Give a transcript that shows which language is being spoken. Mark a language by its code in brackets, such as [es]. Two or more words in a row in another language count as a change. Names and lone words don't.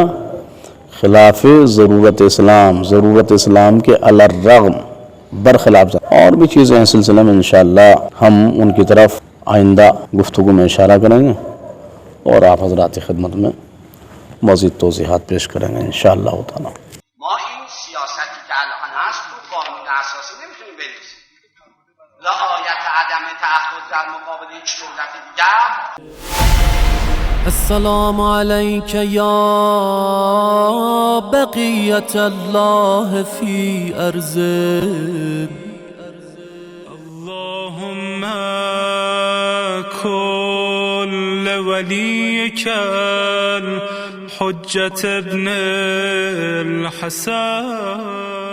[ur] خلاف ضرورت اسلام، ضرورت اسلام کے علی الرغم برخلاف۔ اور بھی چیزیں ہیں سلسلے میں انشاءاللہ ہم ان کی طرف آئندہ گفتگو میں اشارہ کریں گے اور آپ حضرات کی خدمت میں مزید توضیحات پیش کریں گے انشاءاللہ تعالی۔ [fa] ما این سیاستی که الان هست تو قانون اساسی نمیتونیم بنویسیم، رعایت عدم تعهد در مقابل هیچ دولت دیگر. [ar] السلام عليك يا بقية الله في أرضه. اللهم كل وليك الحجة ابن الحسن